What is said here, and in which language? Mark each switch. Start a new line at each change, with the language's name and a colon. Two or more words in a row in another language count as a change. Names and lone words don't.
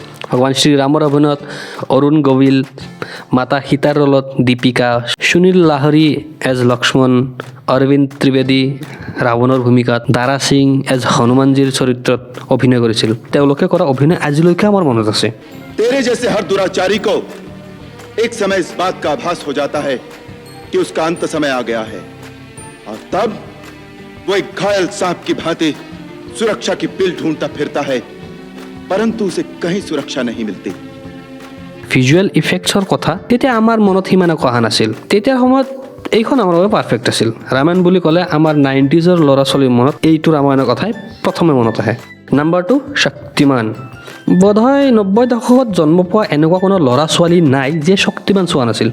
Assamese: ভগৱান শ্ৰীৰামৰ অভিনয়ত অৰুণ গোবিল, মাতা সীতাৰ ৰোলত দীপিকা, সুনীল লাহৰী এজ লক্ষ্মণ, অৰবিন্দ ত্ৰিবেদী ৰাৱণৰ ভূমিকাত, দাৰা সিং এজ হনুমানজীৰ চৰিত্ৰত অভিনয় কৰিছিল। তেওঁলোকে কৰা অভিনয় আজিলৈকে আমাৰ মনত আছে।
Hindi: तेरे जैसे हर दुराचारी को एक समय इस बात का आभास हो जाता है कि उसका अंत समय आ गया है, और तब वो एक घायल सांप की भांति सुरक्षा की पिल ढूंढता फिरता है, परंतु उसे कहीं सुरक्षा नहीं मिलती।
English: visual effects
Assamese: কথা তেতিয়া আমাৰ মনত সিমান একো অহা নাছিল। তেতিয়াৰ সময়ত এইখন আমাৰ বাবে পাৰফেক্ট আছিল। ৰামায়ণ বুলি ক'লে আমাৰ 90s ল'ৰা ছোৱালীৰ মনত এইটো ৰামায়ণৰ কথাই প্ৰথমে মনত আহে। নাম্বাৰ 2 শক্তিমান। বোধহয় 90 দশকত জন্ম পোৱা এনেকুৱা কোনো ল'ৰা ছোৱালী নাই যিয়ে শক্তিমান চোৱা নাছিল।